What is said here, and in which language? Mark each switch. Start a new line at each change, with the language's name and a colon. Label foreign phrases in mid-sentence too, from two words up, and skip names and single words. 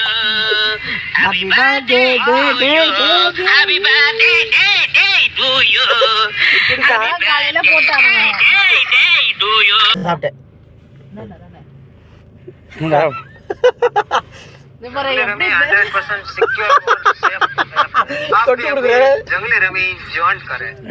English: happy birthday happy birthday to you.
Tamil: காலையில போட்டானுங்க.
English: day to you.
Tamil: சாப்பிட்டேன். இந்த மாதிரி எப்படி
Hindi: 100% सिक्योर और सेफ.
Tamil: தொட்டு கொடுக்குறேன்.
Hindi: जंगली रमी जॉइंट करे.